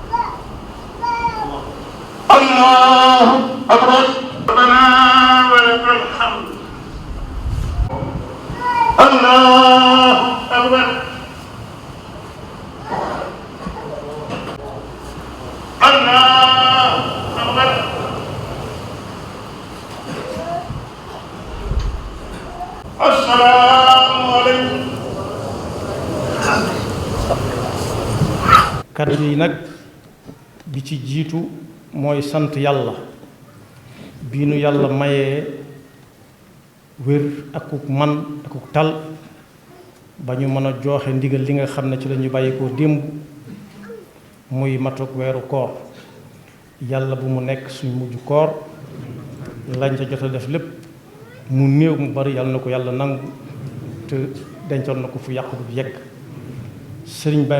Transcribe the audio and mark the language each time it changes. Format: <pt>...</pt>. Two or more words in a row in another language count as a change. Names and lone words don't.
<ar>الله أكبر ربنا ولك الحمد الله أكبر الله أكبر السلام عليكم.</ar> <wo>kaddu yi nag bi ci jiitu mooy sant yàlla bii nu yàlla mayee wér akuk man akuk tal ba ñu mën a jooxe ndigal li nga xam ne ci la ñu bàyyi koo démb muy matuk weeru koor yàlla bu mu nekk suñ mujj koor lañ ca jot a def lépp mu néew mu bari yàlla na ko yàlla nangu te dencoon na ko fu yàqu du yegg sëriñ baa</wo>